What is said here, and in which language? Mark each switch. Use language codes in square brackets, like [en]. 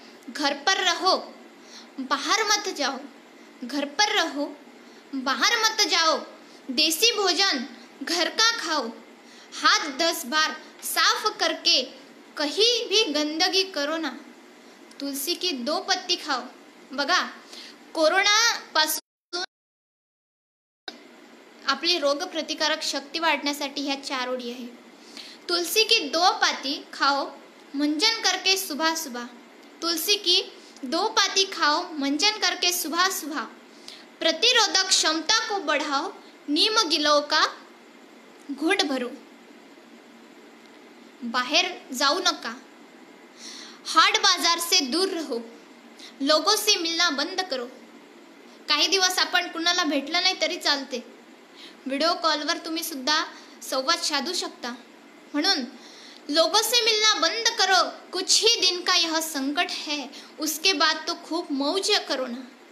[hi] घर पर रहो, बाहर मत जाओ. घर पर रहो, बाहर मत जाओ. देसी भोजन घर का खाओ. हाथ 10 बार साफ करके कहीं भी गंदगी करो ना. तुलसी की 2 पत्ती खाओ. [mr] बघा, कोरोना पासून आपली रोगप्रतिकारक शक्ती वाढण्यासाठी ह्या 4 ओळी आहे. [hi] तुलसी की 2 पाती खाओ, मंजन करके सुबह सुबह. तुलसी की 2 पाती खाओ, मंजन करके सुबह सुबह. प्रतिरोधक क्षमता को बढ़ाओ, नीम गिलों का घूंट भरो. [mr] बाहर जाऊ नका. [hi] हाट बाजार से दूर रहो. लोगों से मिलना बंद करो. [mr] काही दिवस आपण कुणाला भेटलं नाही तरी चालते. व्हिडिओ कॉलवर तुम्ही सुद्धा संवाद साधू शकता. [hi] म्हणून लोगों से मिलना बंद करो. कुछ ही दिन का यह संकट है, उसके बाद तो खूब मौज करो ना.